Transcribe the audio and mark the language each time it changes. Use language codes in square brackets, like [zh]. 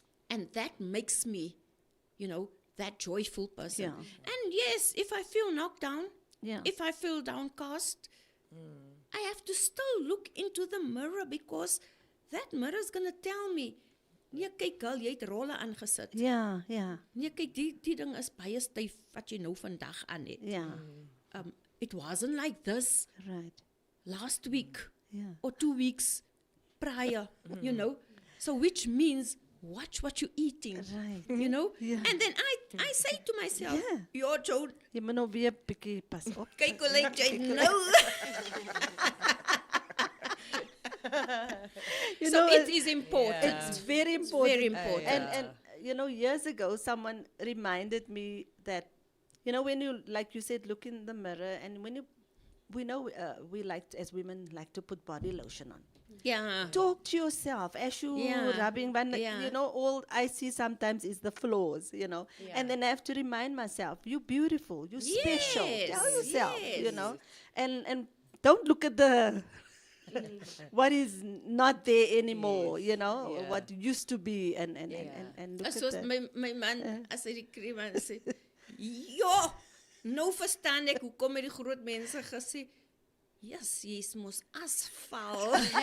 [en] And that makes me, that joyful person. Yeah. And yes, if I feel knocked down, Yeah. if I feel downcast, I have to still look into the mirror, because that mirror is going to tell me, [af] nee, kyk girl, jy het rolle aangesit. [en] Yeah. Yeah. [af] Nee, kyk, die ding is baie styf wat jy nou vandag aan het. Yeah. [en] It wasn't like this Right. last week Yeah. or 2 weeks prior, So which means watch what you're eating, Right. And then I say to myself, Yeah. Your Joan, [af] Jy moet nou weer 'n bietjie pas op. kyk hoe lyk jy nou. [en] You So know, it is important. It's very important. very important. And years ago, someone reminded me that, when you, like you said, look in the mirror, and we know we like, as women, like to put body lotion on. Yeah. Talk to yourself as you Yeah. rubbing, but Yeah. all I see sometimes is the flaws, and then I have to remind myself, you're beautiful, you're special. Tell Yes, yourself, yes. and don't look at the what is not there anymore, Yeah. what used to be, and look As at was the, [af] my man, as hy die kriem aan sê, ja, nou verstaan ek hoekom het die groot mense gesê, yes, jy's mos asfal.